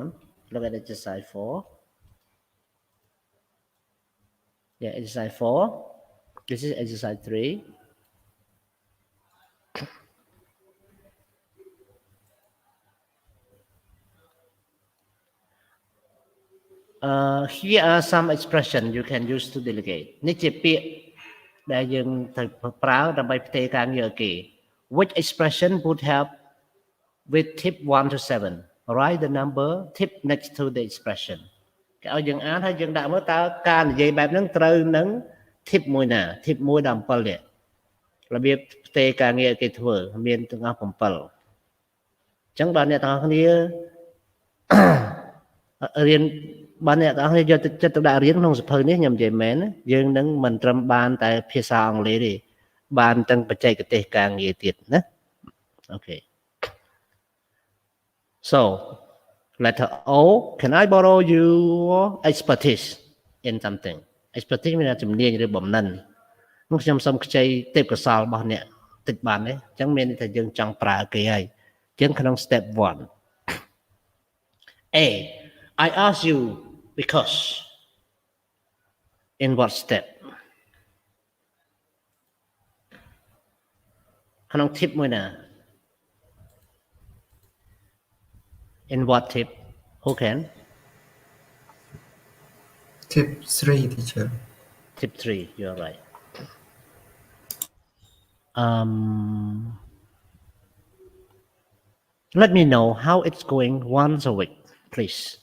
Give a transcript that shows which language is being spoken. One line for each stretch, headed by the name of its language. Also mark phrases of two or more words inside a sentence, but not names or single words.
English: Look at exercise 4. Yeah, exercise 4. This is exercise 3. Here are some expressions you can use to delegate.
Khmer: នេះជាពាក្យដែលយើងត្រូវប្រើដើម្បីផ្ទេរការងារឲ្យគេ
English: Which expression would help with tip 1 to 7? Write the number tip next to the expression.
Khmer: គេឲ្យយើងអានហើយយើងដាក់មើលតើការនិយាយបែបហ្នឹងត្រូវនឹង tip មួយណា tip 1ដល់ 7 នេះរបៀបផ្ទេរការងារឲ្យគេធ្វើមានទាំងអស់ 7 អញ្ចឹងបើអ្នកទាំងអស់គ្នា រៀនបើអ្នកទាំងអស់គ្នាយកចិត្តទុកដាក់រៀនក្នុងសៀវភៅនេះខ្ញុំនិយាយមែនយើងនឹងមិនត្រឹមបានតែភាសាអង់គ្លេសទេបានទាំងបច្ចេកទេសការងារទៀតណាអូខេ
English: So letter O, can I borrow your expertise in something?
Khmer: expertise មានជំនាញឬបំណិននោះខ្ញុំសូមខ្ចីទេពកោសល្យរបស់អ្នកតិចបានទេអញ្ចឹងមានន័យថាយើងចង់ប្រើគេហើយអញ្ចឹងក្នុង
English: step 1 A I ask you because in what step
Khmer: ក្នុង tip មួយណា
English: in what tip who can Tip 3 teacher tip 3 you're right let me know how it's going once a week please